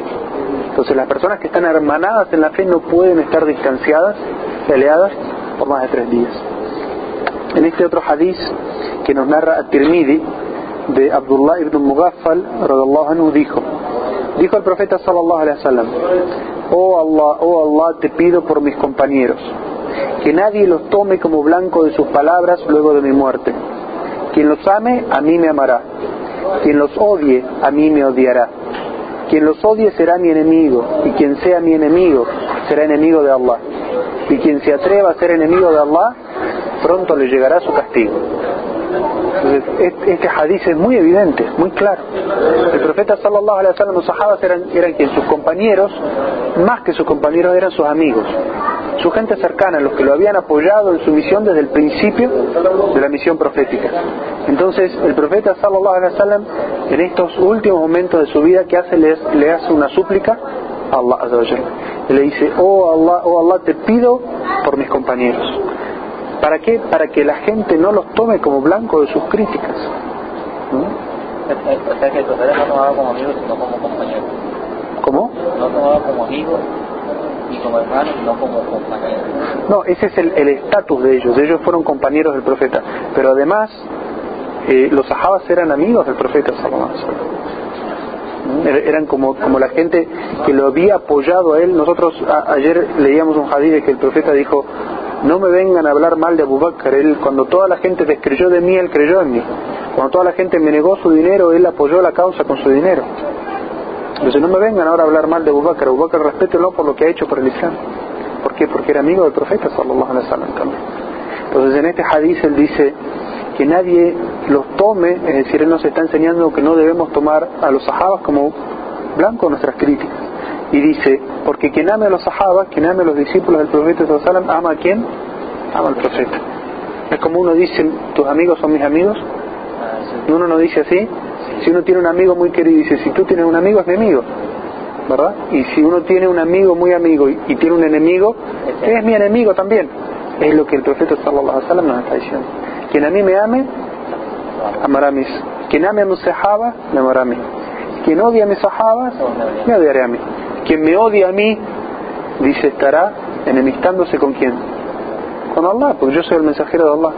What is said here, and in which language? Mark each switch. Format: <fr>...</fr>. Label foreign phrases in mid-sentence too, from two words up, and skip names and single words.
<es>Entonces las personas que están hermanadas en la fe no pueden estar distanciadas, peleadas por más de 3 días. En este otro hadith que nos narra At-Tirmidhi de Abdullah ibn Mughaffal</es> <ar>رضي الله عنه,</ar> <es>dijo el profeta</es> <ar>صلى الله عليه وسلم,</ar> <es>oh Allah, te pido por mis compañeros que nadie los tome como blanco de sus palabras luego de mi muerte. Quien los ame, a mí me amará. Quien los odie, a mí me odiará. Quien los odie será mi enemigo, y quien sea mi enemigo será enemigo de Allah. Y quien se atreva a ser enemigo de Allah, pronto le llegará su castigo. Entonces, este hadith es muy evidente, muy claro. El profeta</es> <ar>صلى الله عليه وسلم,</ar> <es>los sahabas eran quien, sus compañeros, más que sus compañeros, eran sus amigos, su gente cercana, los que lo habían apoyado en su misión desde el principio de la misión profética. Entonces el profeta</es> <ar>صلى الله عليه وسلم,</ar> <es>en estos últimos momentos de su vida, ¿qué hace? Le hace una súplica a Allah</es> <ar>عز وجل.</ar> <es>Y le dice, oh Allah, te pido por mis compañeros. ¿Para qué? Para que la gente no los tome como blanco de sus críticas. O sea que el profeta no tomaba como amigo, sino como compañero. ¿Cómo? No tomaba como amigo, y como hermanos, no como compañeros. No, ese es el estatus de ellos. Ellos fueron compañeros del profeta. Pero además, los sahabas eran amigos del profeta</es> <ar>صلى الله عليه وسلم.</ar> <es>Eran como la gente que lo había apoyado a él. Nosotros ayer leíamos un hadith de que el profeta dijo: no me vengan a hablar mal de Abu Bakr. Él, cuando toda la gente descreyó de mí, él creyó en mí. Cuando toda la gente me negó su dinero, él apoyó la causa con su dinero. Entonces no me vengan ahora a hablar mal de Abu Bakr. Abu Bakr, respétenlo por lo que ha hecho por el Islam. ¿Por qué? Porque era amigo del profeta</es> <ar>صلى الله عليه وسلم</ar> <es>también. Entonces en este hadith él dice que nadie los tome, es decir, él nos está enseñando que no debemos tomar a los sahabas como blanco de nuestras críticas. Y dice, porque quien ame a los sahabas, quien ame a los discípulos del profeta</es> <ar>صلى الله عليه وسلم,</ar> <es>¿ama a quién? Ama al profeta. Es como uno dice, tus amigos son mis amigos. Uno no dice así. Si uno tiene un amigo muy querido, dice, si tú tienes un amigo, es mi amigo, ¿verdad? Y si uno tiene un amigo muy amigo y tiene un enemigo, es mi enemigo también. Es lo que el profeta</es> <ar>صلى الله عليه وسلم</ar> <es>nos está diciendo. Quien a mí me ame, amará a mis. Quien ame a mis sahabas, me amará a mí. Quien odia a mis sahabas, me odiará a mí. Quien me odia a mí, dice, estará enemistándose con quién. Con Allah, porque yo soy el mensajero de Allah.</es>